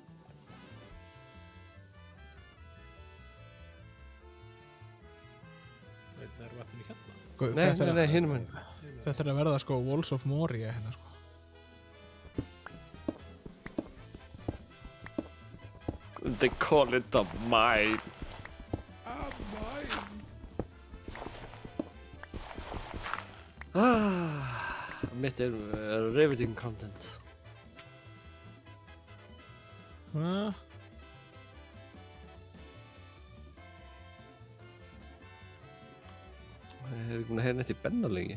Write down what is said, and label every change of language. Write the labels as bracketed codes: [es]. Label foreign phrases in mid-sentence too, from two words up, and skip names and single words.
[is] Er vatninu hérna? Nei, hinum við. Þetta er að verða sko Walls of Moria hérna sko. [en] They call it a mine. [is] Mitt er [en] riveting content. [is] Ég ekki búin að heyra neitt í Benna lengi.